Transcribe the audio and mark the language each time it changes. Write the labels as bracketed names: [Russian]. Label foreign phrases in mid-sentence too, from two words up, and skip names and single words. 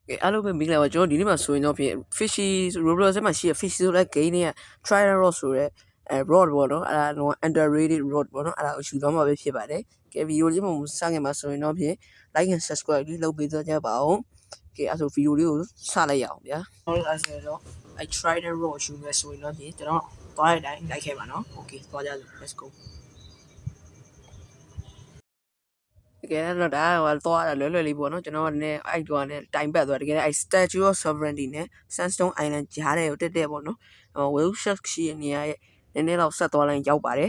[Burmese] အားလုံးပဲမင်္ဂလာပါကျွန်တော်ဒီနေ့မှာဆိုရင်တော့ဖြင့် fishy Roblox ထဲမှာရှိတဲ့ fishy ဆိုတဲ့ game တွေက [English] trial rod [Burmese] ဆိုတဲ့rod ပေါ့နော်အဲ့ဒါတော့ [English] underrated rod [Burmese] ပေါ့နော်အဲ့ဒါကိုယူသွားမှာပဲဖြစ်ပါတယ်ကဲဗီဒီယိုလေးမှာစခင်မှာဆိုရင်တော့ဖြင့် [English] like and subscribe [Burmese] လေးလုပ်ပေးကြပါဦးကဲအဲ့ဆိုဗီဒီယိုလေးကိုစလိုက်ရအောင်ဗျာဟုတ်အဲ့ဆိုတော့အဲ့ [English] trial rod [Burmese] ယူမယ်ဆိုရင်တော့ဖြင့်ကျွန်တော်သွားတဲ့အတိုင်းလိုက်ခဲ့ပါနော် okay သွားကြစို့ [English] let's go [Burmese] တကယ်တော့ဒါဟိုတော့လွယ်လွယ်လေးပေါ့နော်ကျွန်တော်ကလည်းအဲ့တော့လည်းတိုင်ပတ်သွားတကယ်အဲ့ Statue of Sovereignty နဲ့ Sandstone Island ကြားထဲကိုတက်ပေါ့နော်Whale Shark ရှိတဲ့နေရာရဲ့နည်းနည်းတော့ဆက်သွားလိုက်ရောက်ပါတယ်